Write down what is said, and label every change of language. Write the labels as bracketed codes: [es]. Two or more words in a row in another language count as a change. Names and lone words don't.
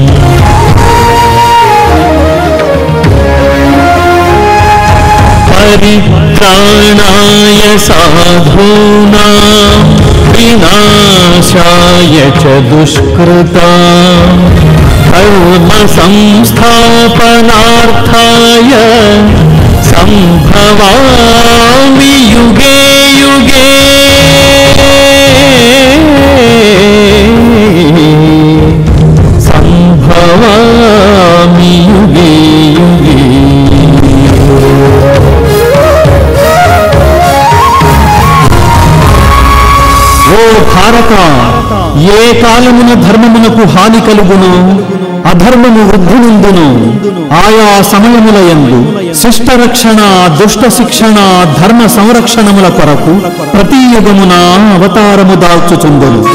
[sa] परित्राणाय साधूनां विनाशाय च दुष्कृतां धर्म संस्थापनार्थाय संभवामि युगे युगे। संभवामि युगे युगे। [te] ఓ భారత, ఏ కాలమున ధర్మమునకు హాని కలుగును అధర్మము వృద్ధి నుండును ఆయా సమయములయందు శిష్ట రక్షణ దుష్ట శిక్షణ ధర్మ సంరక్షణముల కొరకు ప్రతి యుగమున అవతారము దాల్చుచుండును.